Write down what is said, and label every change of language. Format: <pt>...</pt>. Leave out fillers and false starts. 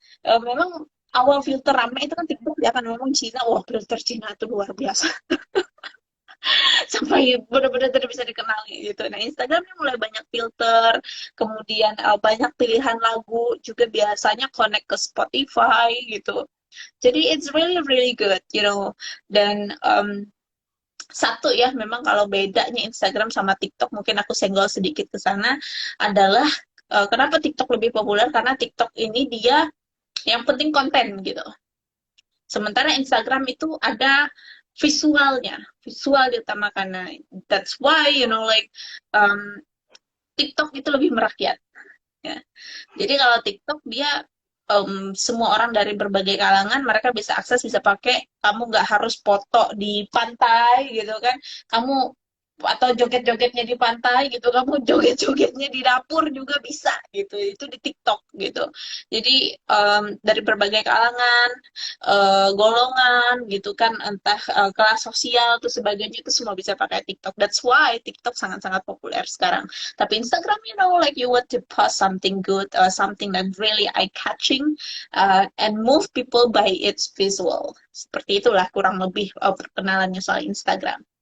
<id>Memang awal filter rame itu kan TikTok ya kan, memang Cina. Wah, filter Cina itu luar biasa. sampai benar-benar tidak bisa dikenali gitu. Nah, Instagram ini mulai banyak filter, kemudian banyak pilihan lagu, juga biasanya connect ke Spotify gitu. Jadi</id> <en>it's really really good, you know.</en> <id>Dan satu ya, memang kalau bedanya Instagram sama TikTok, mungkin aku senggol sedikit ke sana, adalah kenapa TikTok lebih populer, karena TikTok ini dia yang penting konten gitu. Sementara Instagram itu ada visualnya, visual diutamakan. Nah,</id> <en>that's why you know like</en> <id>um, TikTok itu lebih merakyat. Ya. Jadi kalau TikTok dia semua orang dari berbagai kalangan mereka bisa akses, bisa pakai. Kamu nggak harus foto di pantai gitu kan. Kamu atau joget-jogetnya di pantai gitu, kamu joget-jogetnya di dapur juga bisa gitu. Itu di TikTok gitu. Jadi dari berbagai kalangan, golongan gitu kan, entah kelas sosial atau sebagainya, itu semua bisa pakai TikTok.</id> <en>That's why</en> <id>TikTok sangat-sangat populer sekarang. Tapi</id> <en>Instagram, you know, like you want to post something good, something that really eye-catching, and move people by its visual.</en> <id>Seperti itulah kurang lebih perkenalannya soal Instagram.</id>